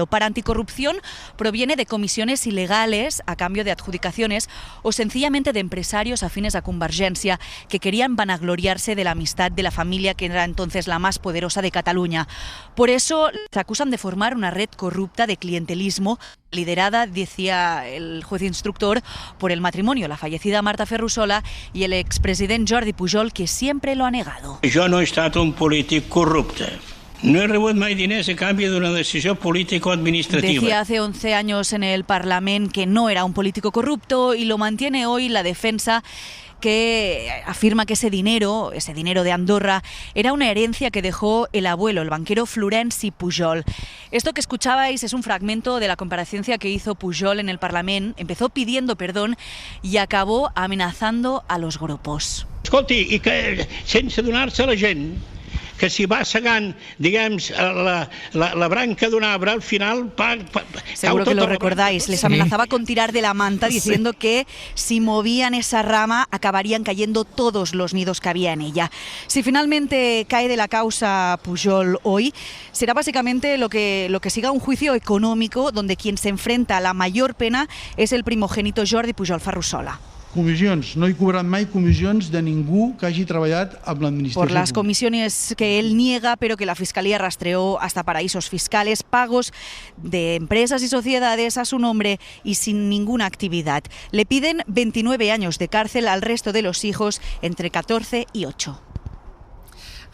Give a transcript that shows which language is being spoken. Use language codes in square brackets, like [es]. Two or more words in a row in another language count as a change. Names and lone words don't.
[es] Para Anticorrupción proviene de comisiones ilegales a cambio de adjudicaciones o sencillamente de empresarios afines a Convergència que querían vanagloriarse de la amistad de la familia que era entonces la más poderosa de Cataluña. Por eso se acusan de formar una red corrupta de clientelismo liderada, decía el juez instructor, por el matrimonio, la fallecida Marta Ferrusola, y el expresidente Jordi Pujol, que siempre lo ha negado. [ca] Jo no he estat un polític corrupte. No he rebut mai diners a canvi d'una decisió político-administrativa. [es] Decía hace 11 años en el Parlamento que no era un político corrupto, y lo mantiene hoy la defensa, que afirma que ese dinero de Andorra, era una herencia que dejó el abuelo, el banquero Florenci Pujol. Esto que escuchabais es un fragmento de la comparecencia que hizo Pujol en el Parlamento. Empezó pidiendo perdón y acabó amenazando a los grupos. [ca] Escolti, i que sense donar-se a la gent que si va segant, diguem, la branca d'un arbre, al final... [es] Seguro que lo recordáis, les amenazaba con tirar de la manta, diciendo que si movían esa rama acabarían cayendo todos los nidos que había en ella. Si finalmente cae de la causa Pujol hoy, será básicamente lo que siga un juicio económico donde quien se enfrenta a la mayor pena es el primogénito Jordi Pujol Ferrusola. [ca] Comissions. No he cobrat mai comissions de ningú que hagi treballat amb l'administració. [es] Por las comisiones que él niega, pero que la Fiscalía rastreó hasta paraísos fiscales, pagos de empresas y sociedades a su nombre y sin ninguna actividad. Le piden 29 años de cárcel al resto de los hijos, entre 14 y 8.